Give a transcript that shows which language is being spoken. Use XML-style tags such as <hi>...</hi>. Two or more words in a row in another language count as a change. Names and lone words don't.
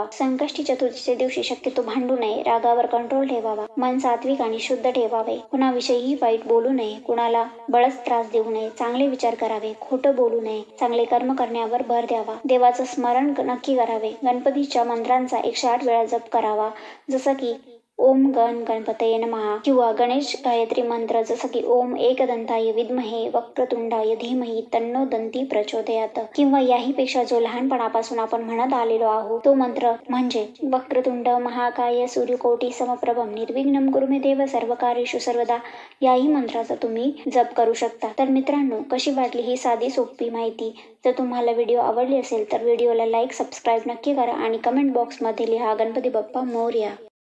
<mr>संकष्टी चतुर्थीच्या दिवशी शक्यतो भांडू नये, रागावर कंट्रोल ठेवावा. मन सात्विक आणि शुद्ध ठेवावे. कुणाविषयीही वाईट बोलू नये, कुणाला बळच त्रास देऊ नये, चांगले विचार करावे, खोटं बोलू नये, चांगले कर्म करण्यावर भर द्यावा. देवाचं स्मरण नक्की करावे. गणपतीच्या मंत्रांचा 108 वेळा जप करावा, जसं की</mr> <sa>ओम गण गणपतये नमः</sa> <mr>किंवा गणेश गायत्री मंत्र जसं की</mr> <sa>ओम एकदंताय विद्महे वक्रतुंडाय धीमहि तन्नो दंती प्रचोदयात,</sa> <mr>किंवा याहीपेक्षा जो लहानपणापासून आपण म्हणत आलेलो आहोत तो मंत्र म्हणजे</mr> <sa>वक्रतुंड महाकाय सूर्यकोटी समप्रभम निर्विघ्नं कुरु मे देव सर्वकार्येषु सर्वदा.</sa> <mr>याही मंत्राचा तुम्ही जप करू शकता. तर मित्रांनो, कशी वाटली ही साधी सोपी माहिती? जर तुम्हाला व्हिडिओ आवडली असेल तर व्हिडिओला</mr> <en>like, subscribe</en> <mr>नक्की करा आणि कमेंट बॉक्समध्ये लिहा गणपती बाप्पा मोरया.</mr>